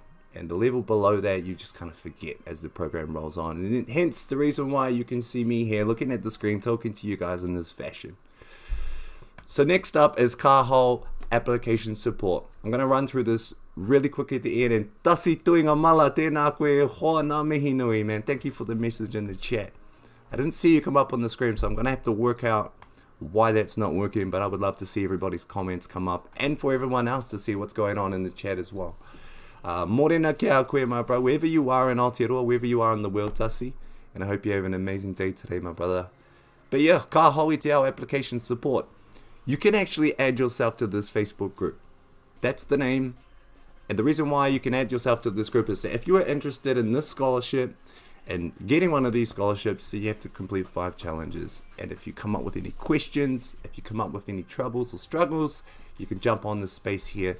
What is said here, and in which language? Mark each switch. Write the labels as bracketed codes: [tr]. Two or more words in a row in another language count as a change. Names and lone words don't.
[en] And the level below that, you just kind of forget as the program rolls on. And hence the reason why you can see me here looking at the screen, talking to you guys in this fashion. So next up is Kahal application support. I'm going to run through this really quick at the end. [mi] And tasi tuinga mala tēnā koe hoa ngā mihi nui, [en] man. Thank you for the message in the chat. I didn't see you come up on the screen, so I'm going to have to work out why that's not working, but I would love to see everybody's comments come up, and for everyone else to see what's going on in the chat as well. [mi] Morena kia koe, [en] my bro, wherever you are in Aotearoa, wherever you are in the world, tasi, and I hope you have an amazing day today, my brother. But yeah, [mi] ka hoi te ao [en] application support. You can actually add yourself to this Facebook group. That's the name. And the reason why you can add yourself to this group is that if you are interested in this scholarship and getting one of these scholarships, you have to complete 5 challenges. And if you come up with any questions, if you come up with any troubles or struggles, you can jump on this space here.